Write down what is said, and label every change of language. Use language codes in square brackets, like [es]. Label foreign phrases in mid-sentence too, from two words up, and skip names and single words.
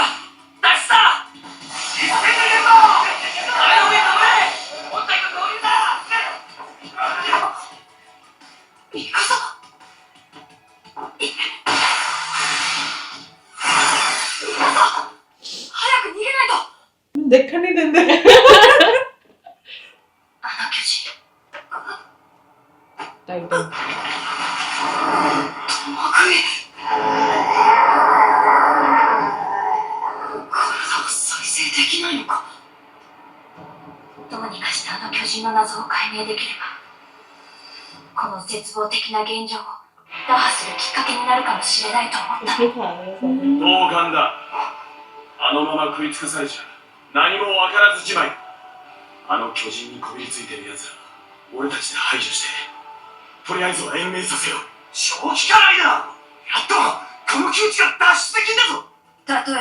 [ja] 脱出だ！一斉に入れるぞ！壁の上に登れ！本体と合流だ！ミカサ。早く逃げないと。 [hi] देखा नहीं देंगे. [ja] あの巨人。 [en] Titan. [ja] 重い。体を再生できないのか。どうにかしてあの巨人の謎を解明できれば、この絶望的な現状を打破するきっかけになるかもしれないと思った。 [hi] उसने खाया सब. [ja] 同感だ。あのまま食い尽くされちゃ何もわからずじまい。あの巨人にこびりついてる奴ら俺たちで排除して、とりあえずは延命させよう。正気かないな。やっとこの窮地が脱出できんだぞ。